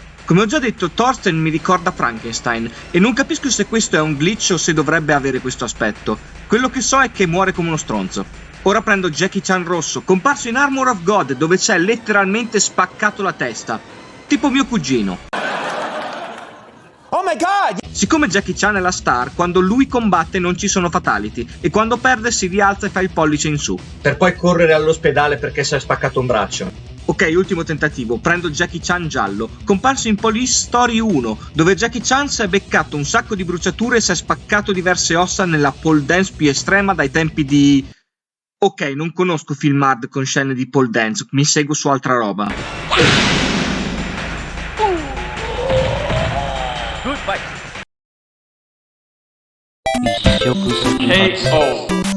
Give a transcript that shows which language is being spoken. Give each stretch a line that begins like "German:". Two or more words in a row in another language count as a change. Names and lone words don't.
Italian: Come ho già detto, Thorsten mi ricorda Frankenstein, e non capisco se questo è un glitch o se dovrebbe avere questo aspetto. Quello che so è che muore come uno stronzo. Ora prendo Jackie Chan rosso, comparso in Armor of God, dove c'è letteralmente spaccato la testa. Tipo mio cugino.
English: Oh my god!
Italian: Siccome Jackie Chan è la star, quando lui combatte non ci sono fatality, e quando perde si rialza e fa il pollice in su. Per poi correre all'ospedale perché si è spaccato un braccio. Ok, ultimo tentativo, prendo Jackie Chan giallo, comparso in Police Story 1, dove Jackie Chan si è beccato un sacco di bruciature e si è spaccato diverse ossa nella
English: pole dance
Italian: più estrema dai tempi di... Ok, non conosco film hard con scene di
English: pole dance,
Italian: mi seguo su altra roba. KO.